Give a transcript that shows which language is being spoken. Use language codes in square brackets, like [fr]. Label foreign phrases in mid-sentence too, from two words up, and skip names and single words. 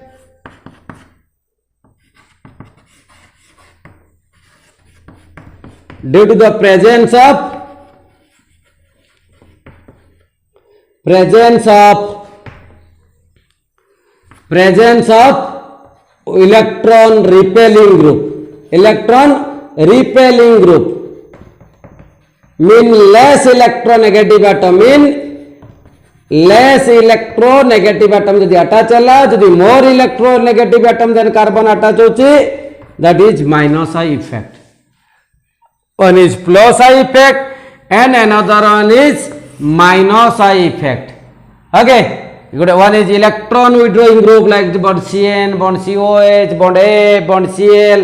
[en] Due to the presence of electron repelling group. Electron repelling group mean less electronegative atom, mean less electronegative atom [or] ଯଦି ଆଟାଚ୍ ହେଲା, ଯଦି [en] more electronegative atom than carbon [or] ଆଟାଚ୍ ହଉଛି, [en] that is minus I effect. One is plus I effect and another one is minus I effect. Okay, one is electron withdrawing group like the bond CN, bond COH, bond A, bond Cl.